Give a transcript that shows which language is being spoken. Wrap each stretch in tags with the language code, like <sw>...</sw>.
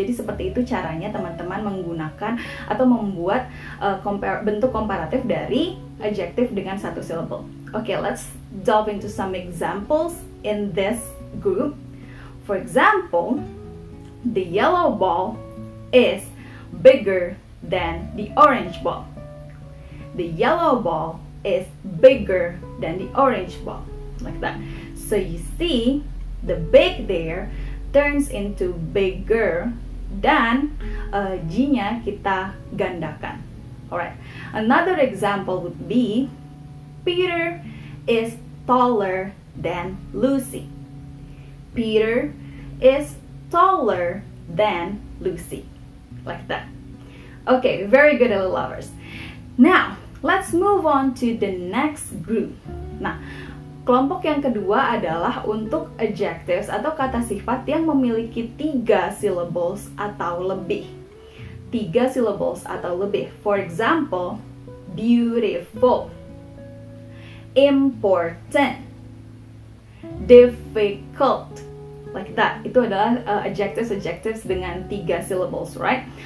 <id>Jadi seperti itu caranya teman-teman menggunakan atau membuat bentuk komparatif dari adjective dengan satu syllable.</id> <en>Okay, let's delve into some examples in this group. For example, the yellow ball is bigger than the orange ball. The yellow ball is bigger than the orange ball, like that. So you see, the big there turns into bigger,</en> <id>dan G-nya kita gandakan.</id> <en>Alright, another example would be Peter is taller than Lucy. Peter is taller than Lucy, like that. Okay, very good, little lovers. Now, let's move on to the next group.</en> <id>Nah, kelompok yang kedua adalah untuk adjectives atau kata sifat yang memiliki 3 syllables atau lebih. 3 syllables atau lebih.</id> <en>For example, beautiful, important, difficult, like that.</en> <id>Itu adalah adjectives dengan 3 syllables, right?</id>